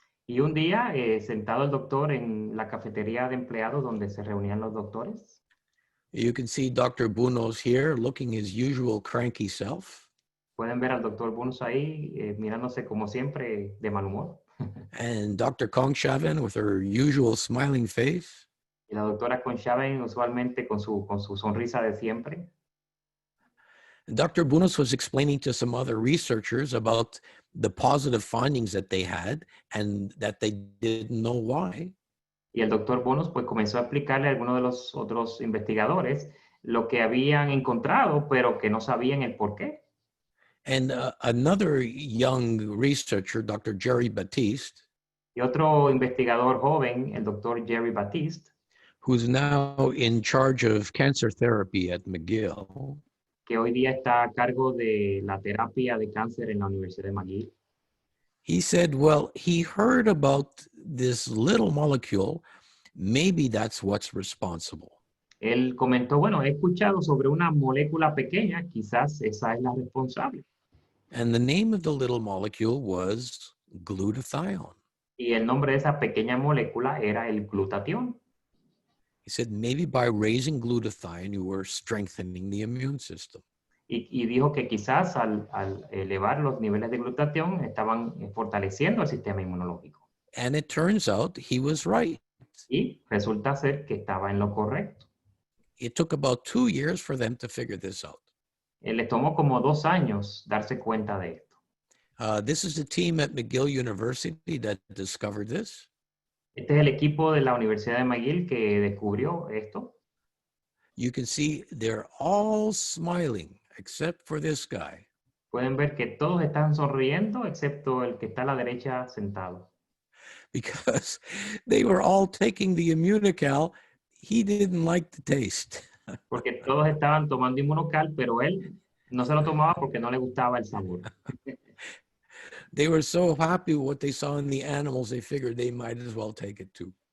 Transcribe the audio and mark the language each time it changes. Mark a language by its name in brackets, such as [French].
[Spanish] Y un día, sentado el doctor en la cafetería de empleados donde se reunían los doctores, [English] you can see Dr. Bunos here looking his usual cranky self. [Spanish] pueden ver al doctor Bunos ahí mirándose como siempre de mal humor. [English] And Dr. Kongshaven with her usual smiling face. [Spanish] Y la doctora Conchaven usualmente con su sonrisa de siempre. [English] Dr. Bunos was explaining to some other researchers about the positive findings that they had and that they didn't know why. [Spanish] Y el doctor Bunos pues comenzó a explicarle a algunos de los otros investigadores lo que habían encontrado, pero que no sabían el por qué. [English] And another young researcher, Dr. Jerry Batiste, [Spanish] Y otro investigador joven, el doctor Jerry Batiste, [English] who's now in charge of cancer therapy at McGill, [Spanish] que hoy día está a cargo de la terapia de cáncer en la Universidad de McGill. [English] he said, well, he heard about this little molecule. Maybe that's what's responsible. [Spanish] Él comentó, bueno, he escuchado sobre una molécula pequeña, quizás esa es la responsable. [English] And the name of the little molecule was glutathione. [Spanish] Y el nombre de esa pequeña molécula era el glutatión. [English] He said, maybe by raising glutathione, you were strengthening the immune system. [Spanish] Y dijo que quizás al elevar los niveles de glutatión estaban fortaleciendo el sistema inmunológico. [English] And it turns out he was right. [Spanish] Y resulta ser que estaba en lo correcto. [English] It took about 2 years for them to figure this out. [Spanish] Les tomó como 2 años darse cuenta de esto. [English] This is the team at McGill University that discovered this. [Spanish] Este es el equipo de la Universidad de McGill que descubrió esto. [English] You can see they're all smiling except for this guy. [Spanish] Pueden ver que todos están sonriendo excepto el que está a la derecha sentado. [English] Because they were all taking the IMMUNOCAL. He didn't like the taste. [Spanish] Porque todos estaban tomando Immunocal, pero él no se lo tomaba porque no le gustaba el sabor. [English] They were so happy with what they saw in the animals, they figured they might as well take it too.